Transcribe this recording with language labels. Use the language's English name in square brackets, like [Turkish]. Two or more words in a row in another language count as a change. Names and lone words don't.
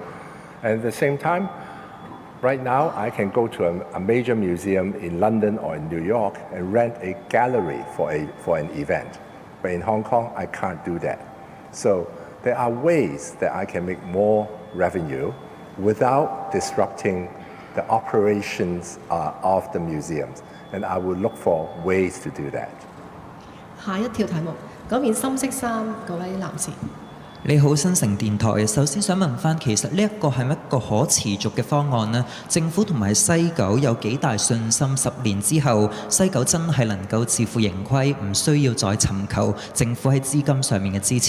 [English] And at the same time, right now I can go to a major museum in London or in New York and rent a gallery for an event. But in Hong Kong, I can't do that. So there are ways that I can make more revenue without disrupting the operations of the museums. And I will look for ways to do that. [Cantonese] 下一條題目，嗰件深色衫嗰位男士。你好，新城電台。首先想問翻，其實呢一個係咪一個可持續嘅方案呢？政府同埋西九有幾大信心10年之後，西九真係能夠自負盈虧，唔需要再尋求政府喺資金上面嘅支持。